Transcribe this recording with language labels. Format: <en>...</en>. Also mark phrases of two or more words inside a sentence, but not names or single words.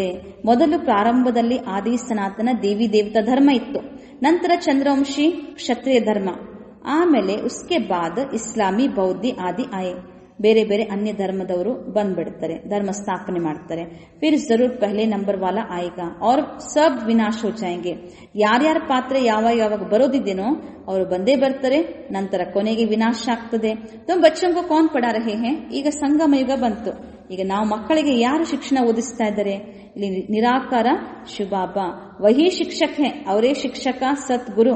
<kn>ಮೊದಲು ಪ್ರಾರಂಭದಲ್ಲಿ ಆದಿ ಸನಾತನ ದೇವಿ ದೇವತಾ ಧರ್ಮ ಇತ್ತು, ನಂತರ ಚಂದ್ರವಂಶಿ ಕ್ಷತ್ರಿಯ ಧರ್ಮ, ಆಮೇಲೆ</kn> <hi>उसके बाद इस्लामी बौद्धी आदि आए.</hi> <kn>ಬೇರೆ ಬೇರೆ ಅನ್ಯ ಧರ್ಮದವರು ಬಂದ್ಬಿಡ್ತಾರೆ, ಧರ್ಮ ಸ್ಥಾಪನೆ ಮಾಡ್ತಾರೆ.</kn> <hi>फिर ज़रूर पहले नंबर वाला आएगा और सब ವಿನಾಶ हो जाएंगे.</hi> <kn>ಯಾರ್ಯಾರ ಪಾತ್ರ ಯಾವಾಗ ಬರೋದಿದ್ದೇನೋ ಅವರು ಬಂದೇ ಬರ್ತಾರೆ. ನಂತರ ಕೊನೆಗೆ ವಿನಾಶ ಆಗ್ತದೆ.</kn> <hi>तुम बच्चों को कौन पढ़ा रहे है.</hi> <kn>ಈಗ ಸಂಗಮ ಯುಗ ಬಂತು. ಈಗ ನಾವು ಮಕ್ಕಳಿಗೆ ಯಾರು ಶಿಕ್ಷಣ ಓದಿಸ್ತಾ ಇದ್ದಾರೆ? ಇಲ್ಲಿ ನಿರಾಕಾರ ಶಿವಬಾಬಾ</kn> <hi>वही शिक्षक है,</hi> <kn>ಅವರೇ ಶಿಕ್ಷಕ ಸದ್ಗುರು.</kn>